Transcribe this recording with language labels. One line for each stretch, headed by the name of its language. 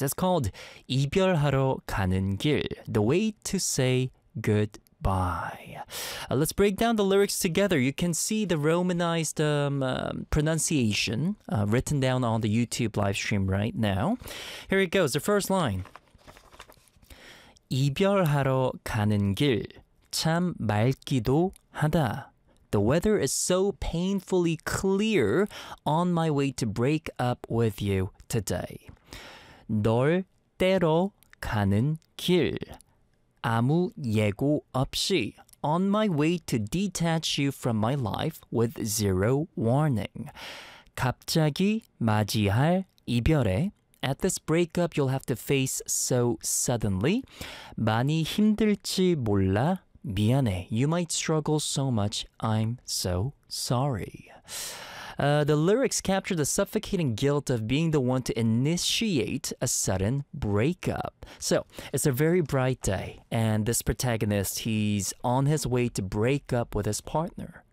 English: It's called 이별하러 가는 길, The Way to Say Goodbye. Let's break down the lyrics together. You can see the romanized pronunciation written down on the YouTube live stream right now. Here it goes, the first line.
Korean: 이별하러 가는 길 참 맑기도 하다.
English: The weather is so painfully clear on my way to break up with you today.
Korean: 널 떼러 가는 길 아무 예고 없이.
English: On my way to detach you from my life with zero warning.
Korean: 갑자기 맞이할 이별에.
English: At this breakup, you'll have to face so suddenly.
Korean: 많이 힘들지 몰라, 미안해.
English: You might struggle so much, I'm so sorry. The lyrics capture the suffocating guilt of being the one to initiate a sudden breakup. So, it's a very bright day, and this protagonist, he's on his way to break up with his partner.